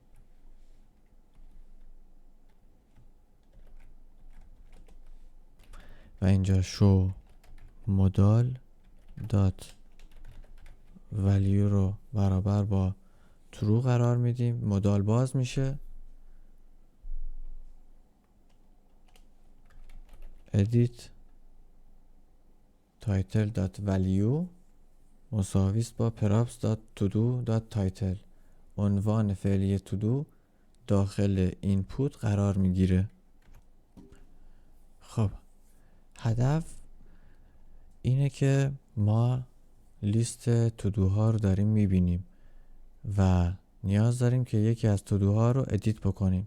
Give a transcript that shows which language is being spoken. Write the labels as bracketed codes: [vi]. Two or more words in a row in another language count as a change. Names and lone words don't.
[fa] و اینجا [en] show modal dot value [fa] رو برابر با ترو قرار میدیم، مدال باز میشه. [en] edit title dot value [fa] مساویست با [en] props dot to do dot title [fa] عنوان فعلی [en] to do [fa] داخل اینپوت قرار میگیره. خب هدف اینه که ما لیست تودوها رو داریم میبینیم و نیاز داریم که یکی از تودوها رو ادیت بکنیم.